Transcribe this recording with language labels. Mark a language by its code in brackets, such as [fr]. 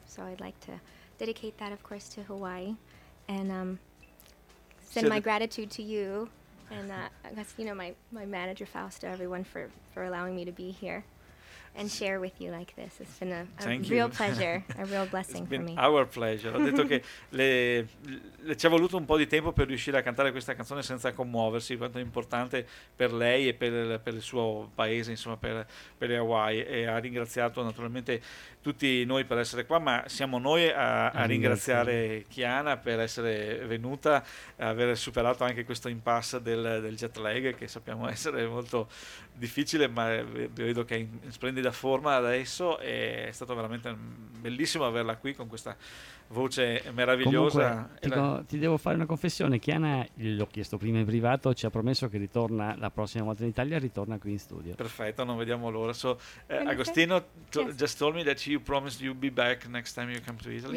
[en] So I'd like to dedicate that, of course, to Hawaii, and send my gratitude to you, and my manager Fausto, everyone for allowing me to be here and share with you like this. It's been a real pleasure, a real blessing for me. Our pleasure. [it] Ho detto che ci è voluto un po' di tempo per riuscire a cantare questa canzone senza commuoversi, quanto è importante per lei e per il suo paese, insomma, per le Hawaii. E ha ringraziato naturalmente tutti noi per essere qua, ma siamo noi a ringraziare Chiana per essere venuta, aver superato anche questo impasse del jet lag, che sappiamo essere molto difficile, ma vedo che è in splendida splendida forma adesso, e è stato veramente bellissimo averla qui con questa voce meravigliosa. Comunque, ti devo fare una confessione: Chiana, l'ho chiesto prima in privato, ci ha promesso che ritorna la prossima volta in Italia, ritorna qui in studio. Perfetto, non vediamo l'ora. [en] So, Agostino, just told me that you promised you'll be back next time you come to Italy.